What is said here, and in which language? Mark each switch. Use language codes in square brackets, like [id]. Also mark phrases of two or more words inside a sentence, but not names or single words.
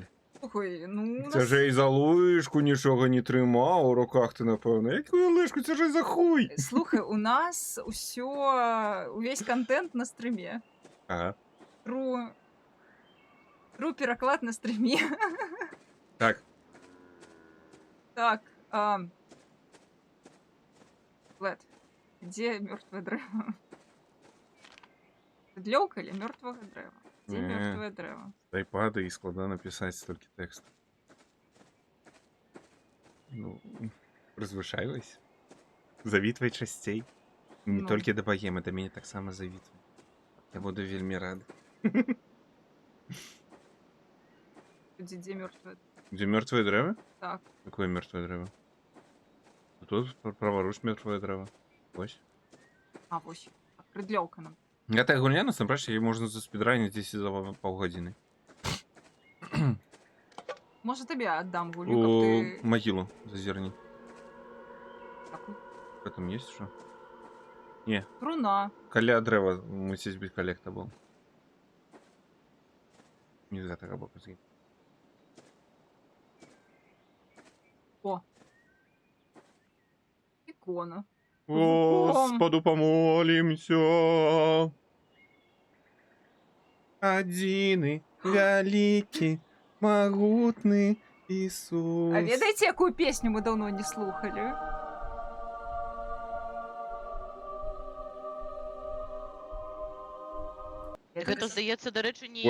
[be] Слухай, ну... у нас- Цяжэй за лыжку нічога не трымаў у руках ты, напэўна. Якую лыжку цяжэй за хуй? Слухай, у нас увесь контент на стрыме. Ага. Тру пераклад на стрыме. Так, [ru] Так. Лед, где мертвое древо? Длёўка или мертвого древа? Где Не. мертвое древо? [be] з айпада і складана пісаць столькі тэксту. Ну, прызвычайвайся. Завітвай часцей. Не Ну. толькі да богемы, да мяне таксама завітвай. Я буду вельмі рады. [ru] Где мертвое? [be] Дзе мёртвае дрэва? Так. Какое мёртвае дрэва? Тут праворуч мёртвае дрэва. Вось. А, вось. Длёўка нам. Гэтая гульня, насамрэч, яе можна заспідраніць дзесь за паўгадзіны. Можа, табе аддам гулю, каб У ты... магілу зазірні. Такую. [ru] Что там есть что? [be] Труна. Каля дрэва мусіць быць калектабл был. Не з гэтага боку згі. [ru] Икона. Господу помолимся. [be] Адзіны, вялікі, магутны Ісус. А ведаеце, якую песню мы давно не слухали? Гэта, здаецца, дарэчы, не